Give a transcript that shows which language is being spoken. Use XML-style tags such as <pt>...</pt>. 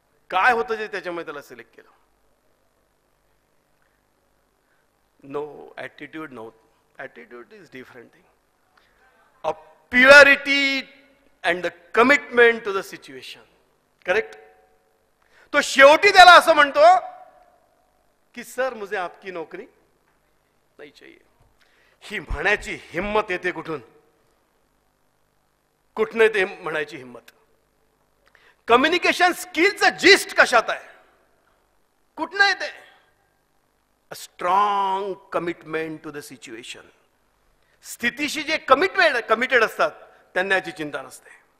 <mr>काय होतं जे त्याच्यामुळे त्याला सिलेक्ट केलं?</mr> <en>No attitude. No attitude is different thing. A purity and the commitment to the situation. Correct?</en> <mr>तो शेवटी त्याला असं म्हणतो की</mr> <hi>सर मुझे आपकी नौकरी नहीं चाहिए.</hi> <mr>ही म्हणायची हिम्मत येते कुठून? कुठनं ते म्हणायची हिम्मत? कम्युनिकेशन स्किलचं जिस्ट कशात आहे? कुठनं येते?</mr> <en>A strong commitment to the situation.</en> <mr>स्थितीशी जे कमिटेड असतात त्यांना याची चिंता नसते.</mr>